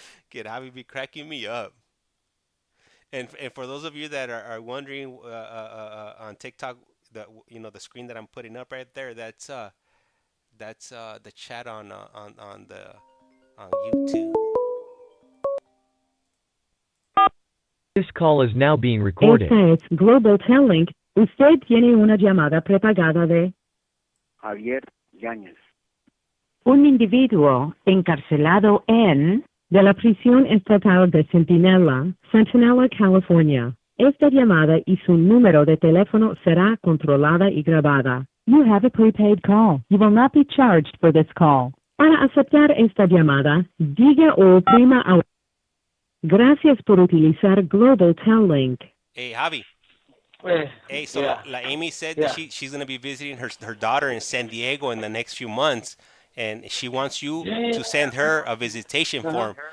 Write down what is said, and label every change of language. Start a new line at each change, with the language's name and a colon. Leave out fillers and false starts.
English: Kid, Javi be cracking me up. And for those of you that are wondering on TikTok, the screen that I'm putting up right there, that's the chat on YouTube. This call is now being recorded.
Spanish: Esta es Global Telling. Usted tiene una llamada prepagada de Javier Yáñez. un individuo encarcelado en de la prisión estatal de Centinela, California. Esta llamada y su número de teléfono será controlada y grabada.
English: You have a prepaid call. You will not be charged for this call.
Spanish: Para aceptar esta llamada, diga o oprima a... Gracias por utilizar Global Telling.
English: Hey, Javi. Hey, so Yeah. La Amy said Yeah. that she's gonna be visiting her daughter in San Diego in the next few months, and she wants you to send her a visitation form.